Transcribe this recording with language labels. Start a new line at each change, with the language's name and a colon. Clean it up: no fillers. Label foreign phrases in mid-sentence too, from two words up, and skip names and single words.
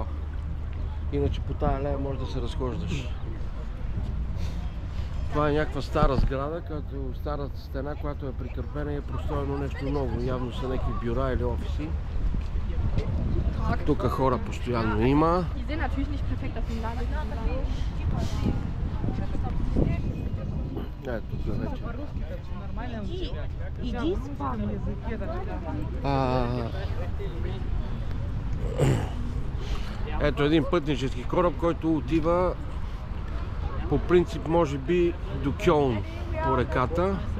Bulgarian: Иначе по тая алея можеш да се разхождаш. Това е някаква стара сграда, стара стена, която е прикърпена и е простроено нещо ново. Явно са някакви бюра или офиси. Тук хора постоянно има.
German: Die sind natürlich nicht perfekt auf dem Lager.
Bulgarian: Тук вече. Иди спокойно. Ето един пътнически кораб, който отива по принцип може би до Кьолн по реката.